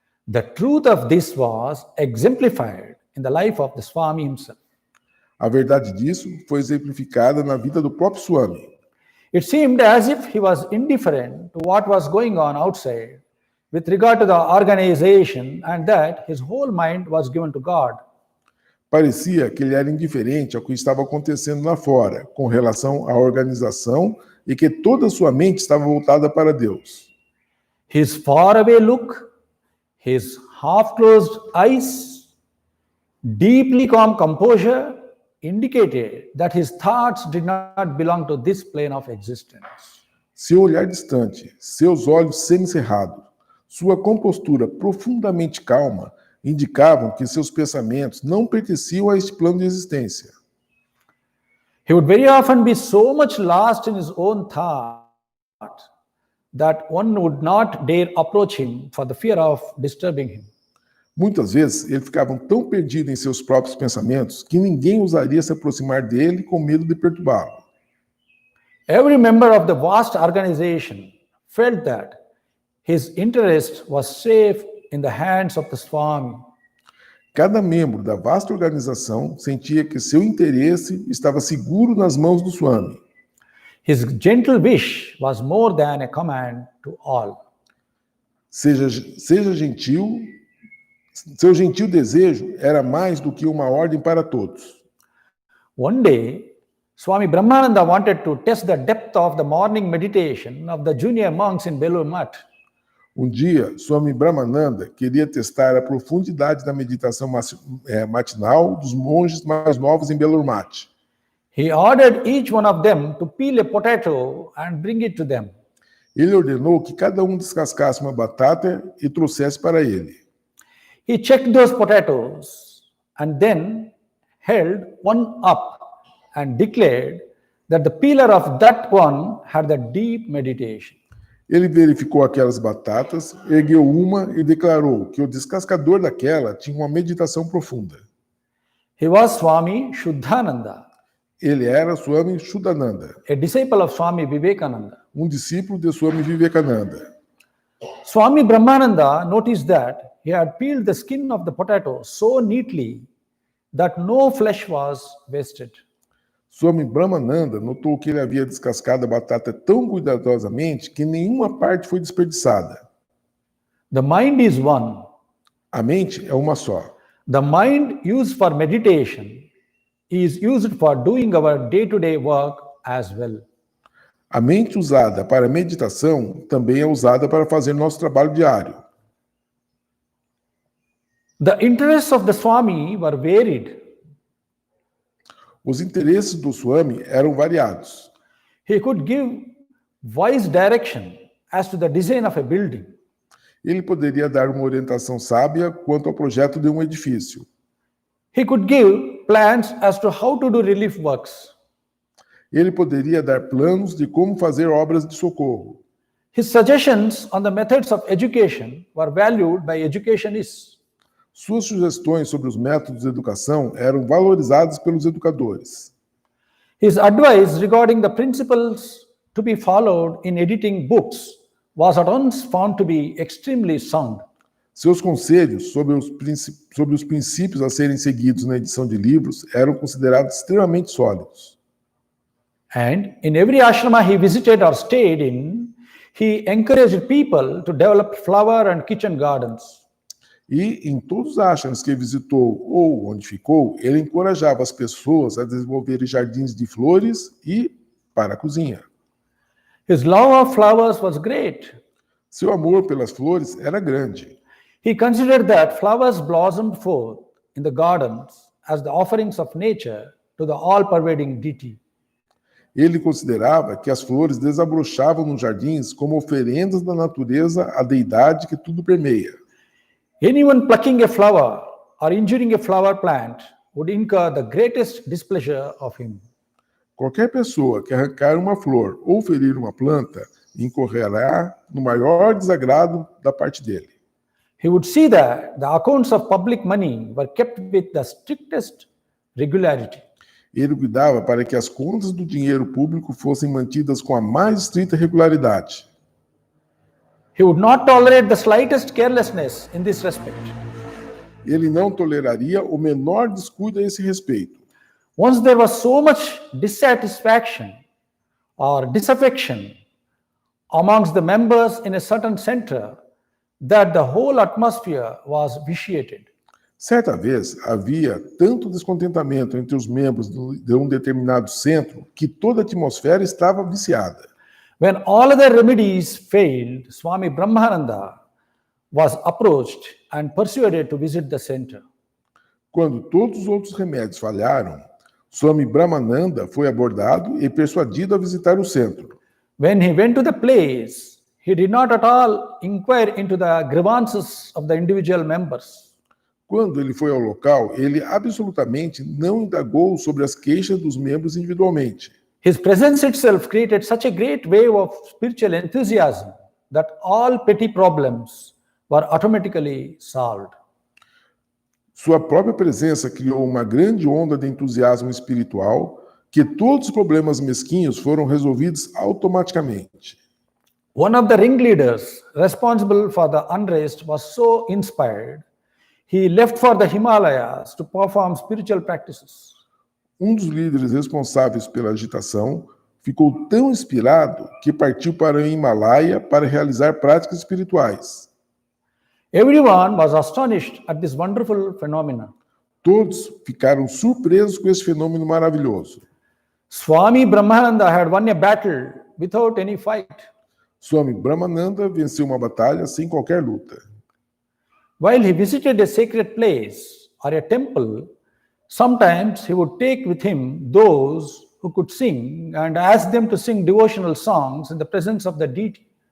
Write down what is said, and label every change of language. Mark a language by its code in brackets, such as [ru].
[en] The truth of this was exemplified in the life of the Swami himself. [pt] A verdade disso foi exemplificada na vida do próprio Swami. [en] It seemed as if he was indifferent to what was going on outside with regard to the organization and that his whole mind was given to God. [pt] Parecia que ele era indiferente ao que estava acontecendo lá fora, com relação à organização, e que toda a sua mente estava voltada para Deus. [en] His faraway look, his half-closed eyes, deeply calm composure indicated that his thoughts did not belong to this plane of existence. [pt] Seu olhar distante, seus olhos semicerrados, sua compostura profundamente calma indicavam que seus pensamentos não pertenciam a este plano de existência. [en] He would very often be so much lost in his own thought that one would not dare approach him for the fear of disturbing him. [pt] Muitas vezes ele ficava tão perdido em seus próprios pensamentos que ninguém ousaria se aproximar dele com medo de perturbá-lo. [en] Every member of the vast organization felt that his interest was safe in the hands of the Swami. [pt] Cada membro da vasta organização sentia que seu interesse estava seguro nas mãos do Swami. [en] His gentle wish was more than a command to all. [pt] Seja gentil, seu gentil desejo era mais do que uma ordem para todos. [en] One day, Swami Brahmananda wanted to test the depth of the morning meditation of the junior monks in Belur Math. [pt] Um dia, Swami Brahmananda queria testar a profundidade da meditação matinal dos monges mais novos em Belur Math. [en] He ordered each one of them to peel a potato and bring it to them. [pt] Ele ordenou que cada um descascasse uma batata e trouxesse para ele. [en] He checked those potatoes and then held one up and declared that the peeler of that one had the deep meditation. [pt] Ele verificou aquelas batatas, ergueu uma e declarou que o descascador daquela tinha uma meditação profunda. [en] He was Swami Shuddhananda, [pt] Ele era Swami Shuddhananda, [en] a disciple of Swami Vivekananda. [pt] um discípulo de Swami Vivekananda. [en] Swami Brahmananda noticed that he had peeled the skin of the potato so neatly that no flesh was wasted. [pt] Swami Brahmananda notou que ele havia descascado a batata tão cuidadosamente que nenhuma parte foi desperdiçada. [en] The mind is one. [pt] A mente é uma só. [en] The mind used for meditation is used for doing our day-to-day work as well. [pt] A mente usada para meditação também é usada para fazer nosso trabalho diário. [en] The interests of the Swami were varied. [pt] Os interesses do Swami eram variados. [en] He could give wise direction as to the design of a building. [pt] Ele poderia dar uma orientação sábia quanto ao projeto de um edifício. [en] He could give plans as to how to do relief works. [pt] Ele poderia dar planos de como fazer obras de socorro. [en] His suggestions on the methods of education were valued by educationists. [pt] Suas sugestões sobre os métodos de educação eram valorizadas pelos educadores. [en] His advice regarding the principles to be followed in editing books was at once found to be extremely sound. [pt] Seus conselhos sobre os princípios a serem seguidos na edição de livros eram considerados extremamente sólidos. [en] And in every ashrama he visited or stayed in, he encouraged people to develop flower and kitchen gardens. [pt] E em todos os ashrams que visitou ou onde ficou, ele encorajava as pessoas a desenvolverem jardins de flores e para a cozinha. [en] His love of flowers was great. [pt] Seu amor pelas flores era grande. [en] He considered that flowers blossomed forth in the gardens as the offerings of nature to the all-pervading deity. [pt] Ele considerava que as flores desabrochavam nos jardins como oferendas da natureza à deidade que tudo permeia. [en] Anyone plucking a flower or injuring a flower plant would incur the greatest displeasure of him. [pt] Qualquer pessoa que arrancar uma flor ou ferir uma planta incorrerá no maior desagrado da parte dele. [en] He would see that the accounts of public money were kept with the strictest regularity. [pt] Ele cuidava para que as contas do dinheiro público fossem mantidas com a mais estrita regularidade. [en] He would not tolerate the slightest carelessness in this respect. [pt] Ele não toleraria o menor descuido a esse respeito. [en] Once there was so much dissatisfaction or disaffection amongst the members in a certain center that the whole atmosphere was vitiated. [pt] Certa vez, havia tanto descontentamento entre os membros de um determinado centro que toda a atmosfera estava viciada. [en] When all other remedies failed, Swami Brahmananda was approached and persuaded to visit the center. [pt] Quando todos os outros remédios falharam, Swami Brahmananda foi abordado e persuadido a visitar o centro. [en] When he went to the place, he did not at all inquire into the grievances of the individual members. [pt] Quando ele foi ao local, ele absolutamente não indagou sobre as queixas dos membros individualmente. [en] His presence itself created such a great wave of spiritual enthusiasm that all petty problems were automatically solved. [pt] Sua própria presença criou uma grande onda de entusiasmo espiritual que todos os problemas mesquinhos foram resolvidos automaticamente. [en] One of the ringleaders responsible for the unrest was so inspired, he left for the Himalayas to perform spiritual practices. [pt] Um dos líderes responsáveis pela agitação ficou tão inspirado que partiu para o Himalaia para realizar práticas espirituais. [en] Everyone was astonished at this wonderful phenomenon. [pt] Todos ficaram surpresos com esse fenômeno maravilhoso. [en] Swami Brahmananda had won a battle without any fight. [pt] Swami Brahmananda venceu uma batalha sem qualquer luta. [en] While he visited a sacred place or a temple, sometimes he would take with him those who could sing and ask them to sing devotional songs in the presence of the deity.